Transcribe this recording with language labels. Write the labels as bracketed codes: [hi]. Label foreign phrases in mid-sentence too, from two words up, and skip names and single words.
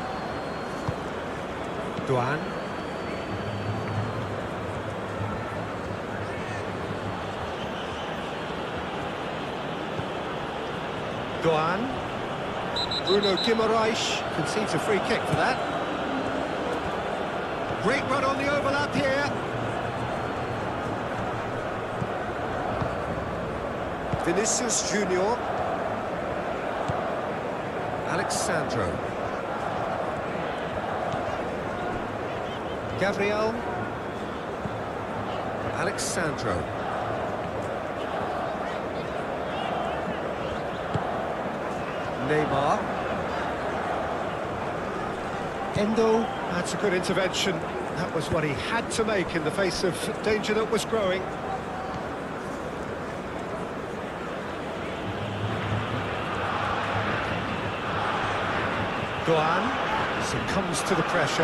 [en] Duan. Duan. Bruno Guimaraes concedes a free kick for that. Great run on the overlap here. Vinicius Junior. Alexandro. Gabriel. Alexandro. Neymar. Endo. That's a good intervention. That was what he had to make in the face of danger that was growing. Duan succumbs to the pressure.